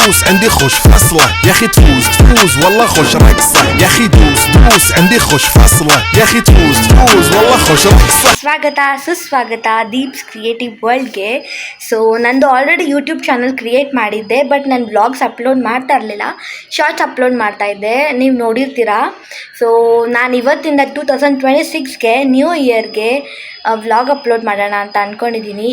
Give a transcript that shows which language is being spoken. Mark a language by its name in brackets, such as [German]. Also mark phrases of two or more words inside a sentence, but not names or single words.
[Arabic] عندي خوش فصلة يا اخي تفوز والله خوش رقصة يا اخي دوس عندي خوش فصلة يا اخي تفوز والله خوش رقصة. [Kannada] ಸ್ವಾಗತ ಸುಸ್ವಾಗತ ದೀಪ್ಸ್ ಕ್ರಿಯೇಟಿವ್ ವರ್ಲ್ಡ್ಗೆ. ಸೊ ನಂದು [English] already YouTube channel create [Kannada] ಮಾಡಿದ್ದೆ, ಬಟ್ ನಾನು [English] vlogs upload [Kannada] ಮಾಡ್ತಾ ಇರಲಿಲ್ಲ, [English] shorts upload [Kannada] ಮಾಡ್ತಾಯಿದ್ದೆ, ನೀವು ನೋಡಿರ್ತೀರಾ. ಸೊ ನಾನು ಇವತ್ತಿಂದ 2026ಗೆ [English] new year vlog upload [Kannada] ಮಾಡೋಣ ಅಂತ ಅಂದ್ಕೊಂಡಿದ್ದೀನಿ.